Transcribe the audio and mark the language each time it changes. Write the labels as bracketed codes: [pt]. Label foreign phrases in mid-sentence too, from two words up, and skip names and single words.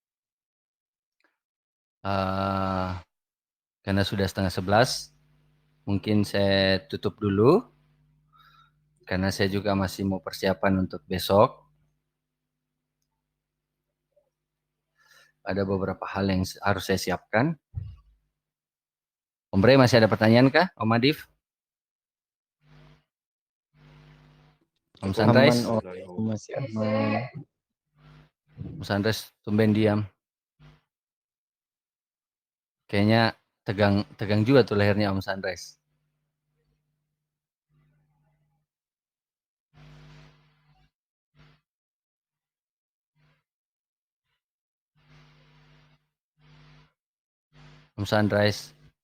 [id] karena sudah 10:30, mungkin saya tutup dulu. Karena saya juga masih mau persiapan untuk besok. Ada beberapa hal yang harus saya siapkan. Om Bre, masih ada pertanyaan kah? Om Adif? Om Sunrise? Aman, Om. Masih aman. Om Sunrise tumben diam. Kayaknya tegang juga tuh lehernya Om Sunrise. Om Sunrise.